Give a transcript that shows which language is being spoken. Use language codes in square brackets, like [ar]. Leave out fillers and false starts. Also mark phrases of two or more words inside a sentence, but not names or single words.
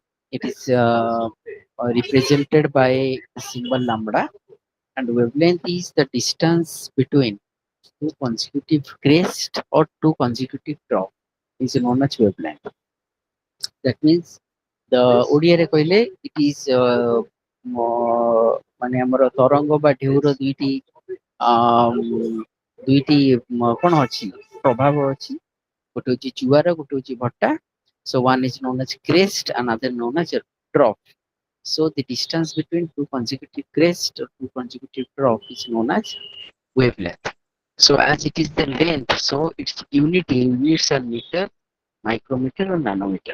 [en] It is represented by the symbol lambda, and wavelength is the distance between two consecutive crest or two consecutive drop is known as wavelength. That means the [or] ଓଡ଼ିଆରେ କହିଲେ [en] it is [or] ମାନେ ଆମର ତରଙ୍ଗ ବା ଢେଉର ଦୁଇଟି କଣ ଅଛି, ପ୍ରଭାବ ଅଛି, ଗୋଟେ ହଉଛି ଜୁଆର, ଗୋଟେ ହଉଛି ଭଟ୍ଟା. [en] So one is known as crest, another known as a drop. So the distance between two consecutive crest or two consecutive drop is known as wavelength. So as it is the length, so its units are meter, micrometer or nanometer.